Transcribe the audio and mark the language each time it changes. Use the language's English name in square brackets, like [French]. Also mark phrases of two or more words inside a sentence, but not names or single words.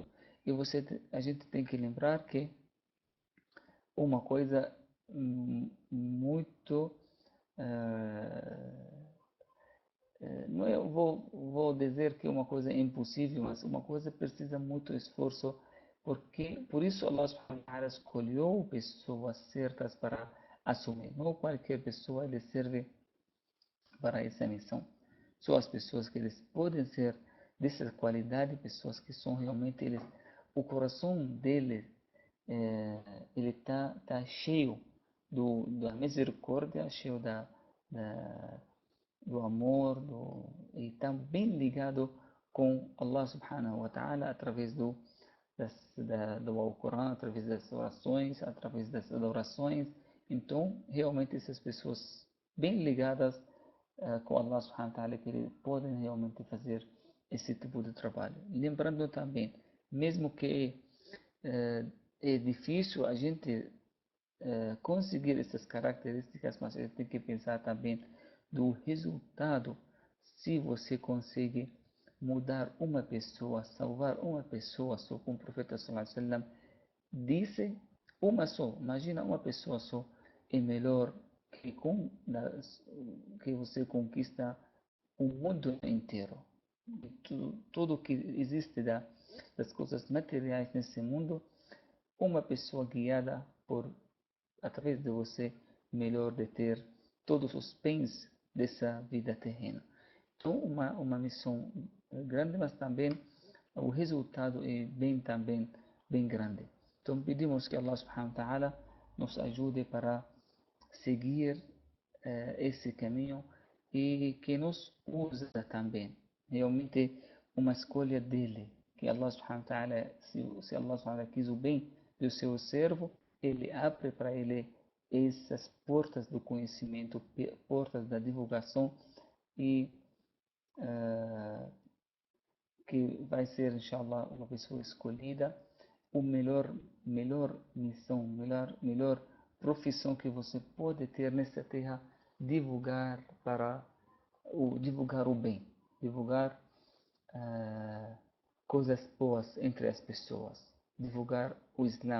[Portuguese] E a gente tem que lembrar que uma coisa muito não vou dizer que uma coisa é impossível, mas uma coisa precisa muito esforço, porque por isso [Arabic] الله سبحانه وتعالى [Portuguese] escolheu pessoas certas para assumir. Não qualquer pessoa lhe serve para essa missão. Só as pessoas que eles podem ser dessa qualidade, pessoas que são realmente eles, o coração deles ele tá cheio da misericórdia, cheio do amor, e está bem ligado com [Arabic] الله سبحانه وتعالى [Portuguese] através do Alcorão, através das orações, através das adorações. Então, realmente essas pessoas bem ligadas com [Arabic] الله سبحانه وتعالى, [Portuguese] que eles podem realmente fazer esse tipo de trabalho. Lembrando também, mesmo que é difícil a gente conseguir essas características, mas a gente tem que pensar também do resultado. Se você consegue mudar uma pessoa, salvar uma pessoa, só como o profeta [Arabic] صلى الله عليه وسلم [Portuguese] disse, uma só, imagina uma pessoa só, é melhor que você conquista o mundo inteiro. Tudo que existe das coisas materiais nesse mundo, uma pessoa guiada através de você, melhor de ter todos os bens dessa vida terrena. Então, uma missão grande, mas também o resultado é também bem grande. Então, pedimos que [Arabic] الله سبحانه وتعالى [Portuguese] nos ajude para seguir esse caminho e que nos usa também. Realmente, uma escolha dele, que [Arabic] الله سبحانه وتعالى, [Portuguese] se [Arabic] الله سبحانه وتعالى [Portuguese] quis o bem do seu servo, ele abre para ele essas portas do conhecimento, portas da divulgação, e que vai ser, [Arabic] إن شاء الله, [Portuguese] uma pessoa escolhida, o melhor missão, melhor profissão que você pode ter nessa terra, divulgar divulgar o bem, divulgar coisas boas entre as pessoas, divulgar o Islã.